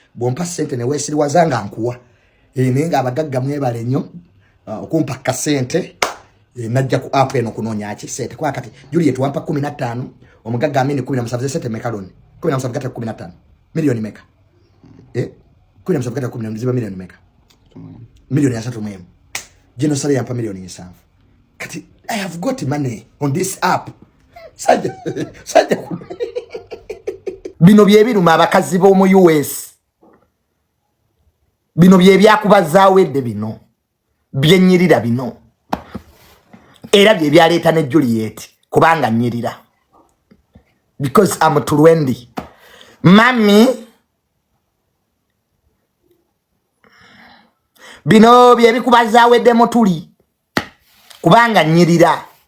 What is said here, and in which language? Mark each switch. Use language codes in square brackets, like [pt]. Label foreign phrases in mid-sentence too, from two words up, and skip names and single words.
[lg] Bw'ompa ssente ne weesiriwaza nga nkuwa. Eh, naye nga abagagga mwebale nnyo, ah, okumpa ka ssente, eh, najja ku app eno kunoonya ki ssente. Kwa kati, Juliet wampa kumi na ttaano, omugagga Amin kumi na musanvu, ze ssente meka loan? Kumi na musanvu gatta kumi na ttaano. Miliyoni meka? Eh? Kumi na musanvu gatta kumi na musanvu, ziba miliyoni meka? Miliyoni asatu mu emu. Gino sale yampa miliyoni nsanvu. Kati, [en] I have got money on this app. [lg] Sajja, sajja ku-, bino bye biruma abakazi b'omu U S. Bino bye byakuba Zawedde bino. Bye nnyirira bino. Era bye byaleeta ne Juliet, kubanga nnyirira. [en] Because I'm twenty. [lg] Mami, bino bye bikuba Zawedde mutuli, kubanga nnyirira.